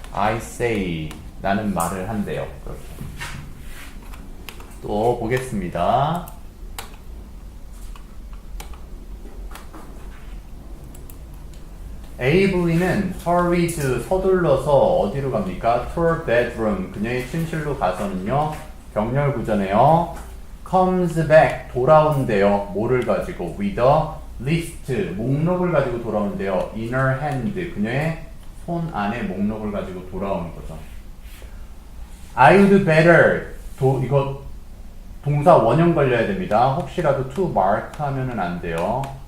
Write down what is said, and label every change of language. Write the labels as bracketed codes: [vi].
[en] I say. [ko] 나는 말을 한대요. 그렇게. 또 보겠습니다. 에이블린은 [en] hurried, [ko] 서둘러서 어디로 갑니까? [en] to her bedroom, [ko] 그녀의 침실로 가서는요. 병렬구조네요. [en] comes back, [ko] 돌아온대요. 뭐를 가지고? [en] with a list, [ko] 목록을 가지고 돌아온대요. [en] in her hand, [ko] 그녀의 손 안에 목록을 가지고 돌아오는 거죠. [en] I would better, [ko] 이거 동사 원형 걸려야 됩니다. 혹시라도 to mark 하면은 안 돼요.